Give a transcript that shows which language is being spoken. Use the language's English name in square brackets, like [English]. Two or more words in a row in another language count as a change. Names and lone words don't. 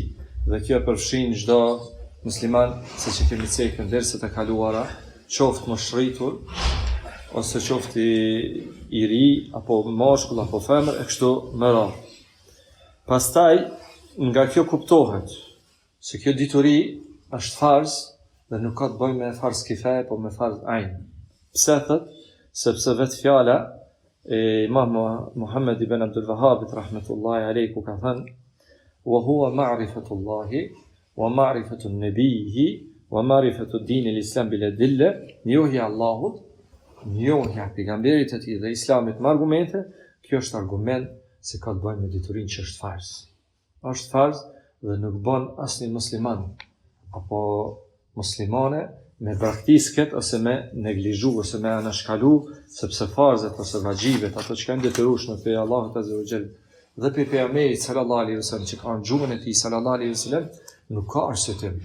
[Albanian] Dhe kjo përfshin çdo musliman, siç e kemi thënë derset e kaluara, qoftë moshritur ose qoftë i ri apo mashkull apo femër e kështu me radhë. Pastaj nga kjo kuptohet se kjo dituri është farz dhe nuk ka të bëjë me farz kifaje, po me farz ain. Pse thot? Sepse vetë fjala e Imam Muhammad ibn Abdul Wahhab [Arabic] رحمة الله عليه [Albanian] ku ka thënë [Arabic] وهو معرفة الله ومعرفة نبيه ومعرفة دين الإسلام بالأدلة, [Albanian] njohja Allahut, njohja pejgamberit e tij dhe islamit me argumente. Kjo është argument se ka të bëjë me diturinë që është farz. Është farz dhe nuk bën asnjë musliman apo muslimane me braktisket ose me neglizhu ose me anashkalu, sepse farzet ose vajibet, ato që kanë detyrueshme pe Allahut [Arabic] عز وجل [Albanian] dhe pe pejgamberit [Arabic] صلى الله عليه وسلم [Albanian] që kanë gjuhën e tij [Arabic] صلى الله عليه وسلم, [Albanian] nuk ka arsyetim.